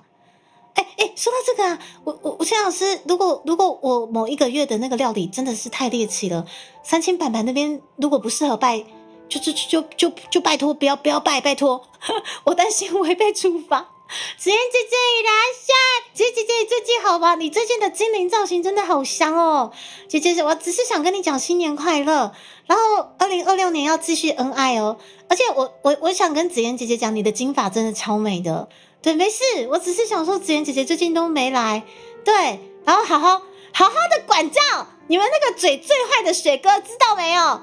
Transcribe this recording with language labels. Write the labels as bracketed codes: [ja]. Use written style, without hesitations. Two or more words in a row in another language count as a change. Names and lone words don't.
[zh] 说到这个啊，武清老师，如果我某一个月的那个料理真的是太猎奇了，3000板板那边如果不适合拜。就拜托不要拜，拜托，我担心我会被处罚。子妍姐姐いらっしゃい，姐姐最近好吧？你最近的精灵造型真的好香哦，姐姐，我只是想跟你讲新年快乐，然后2026年要继续恩愛哦，而且我想跟子妍姐姐讲，你的金发真的超美的，对，没事，我只是想说子妍姐姐最近都没来，对，然后好好的管教你们那个嘴最坏的雪哥，知道没有？